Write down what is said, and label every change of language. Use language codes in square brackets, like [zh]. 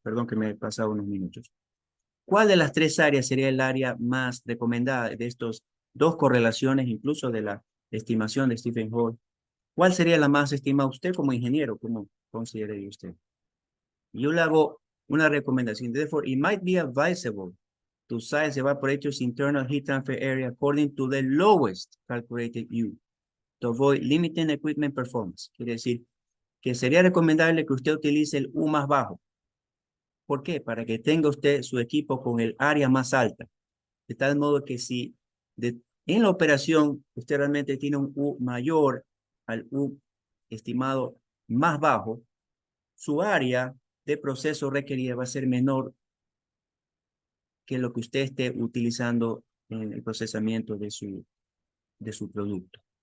[es] Perdón que me he pasado unos minutos. ¿Cuál de las tres áreas sería el área más recomendada de estos dos correlaciones, incluso de la estimación de Stephen Hall? ¿Cuál sería la más estimada usted como ingeniero? ¿Cómo consideraría usted? Yo le hago una recomendación. [en] Therefore, it might be advisable to size the evaporator's internal heat transfer area according to the lowest calculated U to avoid limiting equipment performance. [es] Quiere decir que sería recomendable que usted utilice el U más bajo. ¿Por qué? Para que tenga usted su equipo con el área más alta. De tal modo que si en la operación usted realmente tiene un U mayor al U estimado más bajo, su área de proceso requerida va a ser menor que lo que usted esté utilizando en el procesamiento de su producto.